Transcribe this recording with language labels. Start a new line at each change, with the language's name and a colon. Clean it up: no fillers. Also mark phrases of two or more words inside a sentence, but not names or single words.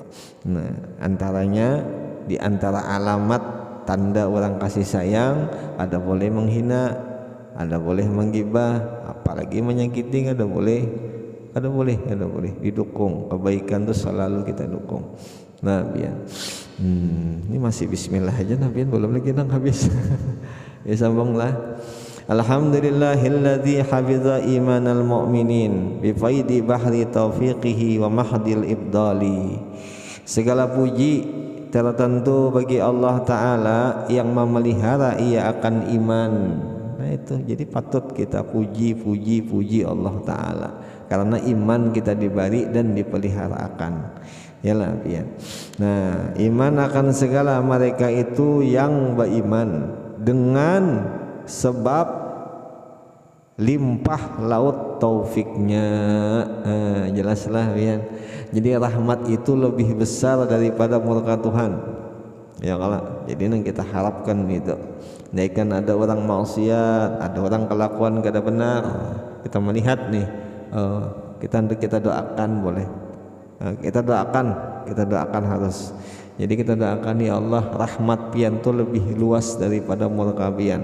Banjar: Nah antaranya, di antara alamat tanda orang kasih sayang, ada boleh menghina, ada boleh menggibah, apalagi menyakiti, ada boleh didukung. Kebaikan itu selalu kita dukung. Nah biar ini masih bismillah aja Nabi, belum lagi nang habis. Ya sambunglah.
Arabic: الحمد لله الذي حفظ إيمان المؤمنين بفيض بحر توفيقه ومحض إبداله.
Banjar: Segala puji tertentu bagi Allah Ta'ala yang memelihara ia akan iman. Nah itu jadi patut kita puji Allah Ta'ala, karena iman kita diberi dan dipeliharakan. Yalah pian. Nah iman akan segala mereka itu yang beriman dengan sebab limpah laut taufiknya. Jelaslah pian. Jadi rahmat itu lebih besar daripada murka Tuhan. Ya kalau jadi yang kita harapkan gitu. Nah kan ada orang maksiat, ada orang kelakuan kada benar, kita melihat nih, kita doakan boleh. Kita doakan harus. Jadi kita doakan, ya Allah rahmat pian tu lebih luas daripada murka pian.